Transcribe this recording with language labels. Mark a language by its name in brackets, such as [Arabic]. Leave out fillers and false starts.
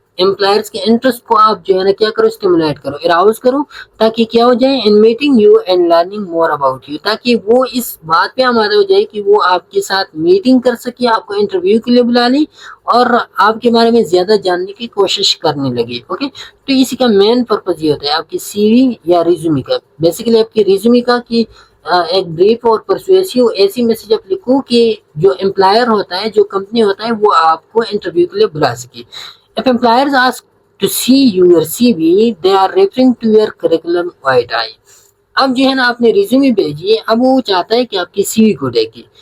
[Urdu] Employers کے interest کو آپ جو ہے نا کیا کرو، اسٹیمولیٹ کرو، اراؤز کرو، تاکہ کیا ہو جائے، [English] in meeting you and learning more about you, [Urdu] تاکہ وہ اس بات پہ آمادہ ہو جائے کہ وہ آپ کے ساتھ میٹنگ کر سکے، آپ کو انٹرویو کے لیے بلا لیں اور آپ کے بارے میں زیادہ جاننے کی کوشش کرنے لگے. اوکے، تو اسی کا مین پرپز یہ ہوتا ہے آپ کی سی وی یا ریزیومی کا، بیسیکلی آپ کی ریزیومی کا، کہ ایک بریف اور پرسویسیو ایسی میسج آپ لکھو کہ جو امپلائر ہوتا ہے، جو کمپنی ہوتا ہے، وہ آپ کو انٹرویو کے لیے بلا سکے. [English] If employers ask to see your CV, they are referring to your curriculum vitae. [Urdu] اب جو ہے نا آپ نے ریزیومی بھیجی، اب وہ چاہتا ہے کہ آپ کی سی وی کو دیکھے.